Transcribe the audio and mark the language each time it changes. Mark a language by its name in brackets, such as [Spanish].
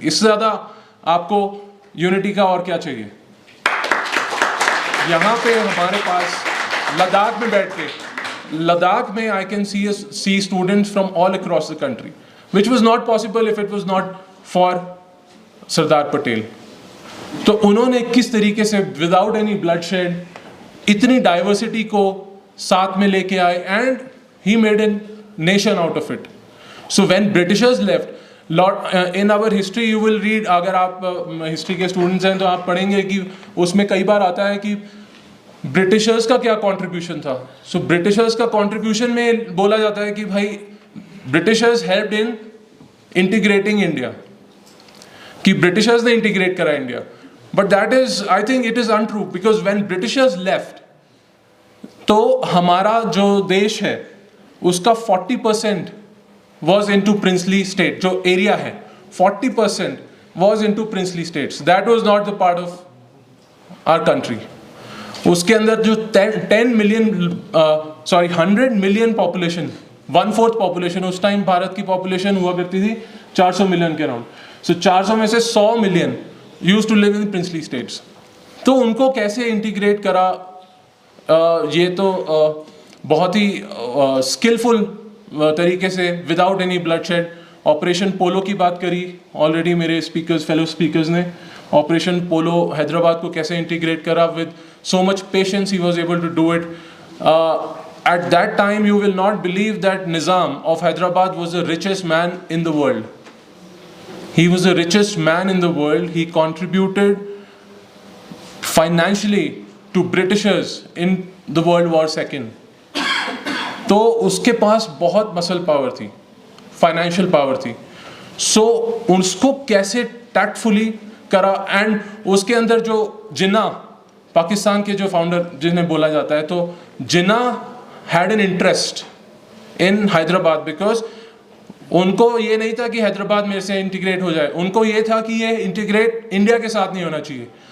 [Hindi] इससे ज़्यादा आपको unity का और क्या चाहिए? यहाँ पे हमारे पास लद्दाख में [English] बैठ के, लद्दाख में I can see students from all across the country, which was not possible if it was not for Sardar Patel. [Hindi] तो उन्होंने किस तरीके से [English] without any bloodshed [Hindi] इतनी डाइवर्सिटी को साथ में लेके आए, [English] And he made an nation out of it. So when Britishers left, in our history you will read, [Hindi] अगर आप हिस्ट्री के स्टूडेंट्स हैं तो आप पढ़ेंगे कि उसमें कई बार आता है कि ब्रिटिशर्स का क्या कंट्रीब्यूशन था. सो ब्रिटिशर्स का कंट्रीब्यूशन में बोला जाता है कि भाई [English] Britishers helped in integrating India, [Hindi] कि ब्रिटिशर्स ने इंटीग्रेट करा India. [English] but that is, I think it is untrue, because when Britishers left [Hindi] तो हमारा जो देश है उसका [English] 40% was into princely state. [Hindi] जो एरिया है [English] 40% was into princely states. That was not the part of our country. [Hindi] उसके अंदर जो 100 million population, 1/4 population, उस टाइम भारत की population हुआ करती थी 400 million के अराउंड. [English] So 400 [Hindi] में से [English] 100 million used to live in princely states. [Hindi] तो उनको कैसे इंटीग्रेट करा, ये तो बहुत ही स्किलफुल तरीके से, [English] Without any bloodshed. [Hindi] ऑपरेशन पोलो की बात करी ऑलरेडी मेरे स्पीकर्स, फेलो स्पीकर्स ने. [English] Operation Polo [Hindi] हैदराबाद को कैसे इंटीग्रेट करा, [English] With so much patience he was able to do it. At that time you will not believe that Nizam of Hyderabad was the richest man in the world. He was the richest man in the world. He contributed financially to Britishers in the World War II. [Hindi] तो उसके पास बहुत muscle power थी, financial power थी. सो उसको कैसे tactfully करा. And उसके अंदर जो जिन्ना, पाकिस्तान के जो फाउंडर जिन्हें बोला जाता है, तो [English] Jinnah had an interest in Hyderabad, because [Hindi] उनको ये नहीं था कि हैदराबाद मेरे से इंटीग्रेट हो जाए, उनको ये था कि ये इंटीग्रेट इंडिया के साथ नहीं होना चाहिए.